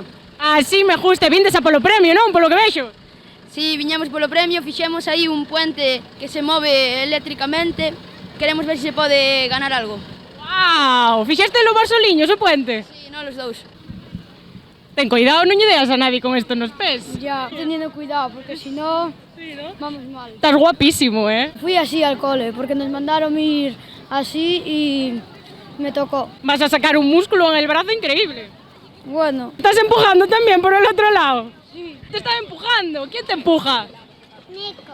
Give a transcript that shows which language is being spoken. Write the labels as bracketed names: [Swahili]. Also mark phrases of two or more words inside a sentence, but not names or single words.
[Galician] Sí, [Spanish] me gusta, [Galician] vindes a polo premio, non? Polo que vexo. Sí, viñamos polo premio, fixemos aí un puente que se move eléctricamente. Queremos ver se pode ganar algo. Wow, fixéstelo vos soliños o puente? Sí, non, los dous. Ten cuidado, non lle deas a nadie con isto nos pés. [Spanish] Ya, teniendo cuidado, porque si no, vamos mal. Estás guapísimo, Fui así al cole, porque nos mandaron ir así y me tocó. Vas a sacar un músculo en el brazo increíble. Bueno. ¿Estás empujando también por el otro lado? Sí. ¿Te están empujando? ¿Quién te empuja? Nico.